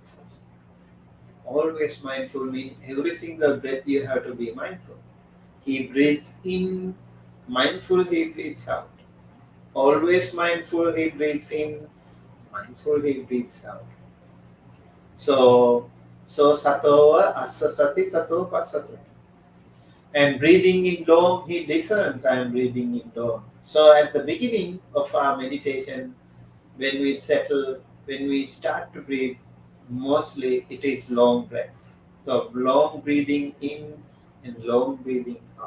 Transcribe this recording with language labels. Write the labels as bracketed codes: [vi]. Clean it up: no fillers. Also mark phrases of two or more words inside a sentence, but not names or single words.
[en] Always mindful means every single breath you have to be mindful. He breathes in, mindful he breathes out. Always mindful he breathes in, mindful he breathes out. [pi] So satova asasati sato pasasati. [en] And breathing in long, he discerns I am breathing in long. So at the beginning of our meditation, when we settle, when we start to breathe, mostly it is long breaths. So long breathing in and long breathing out.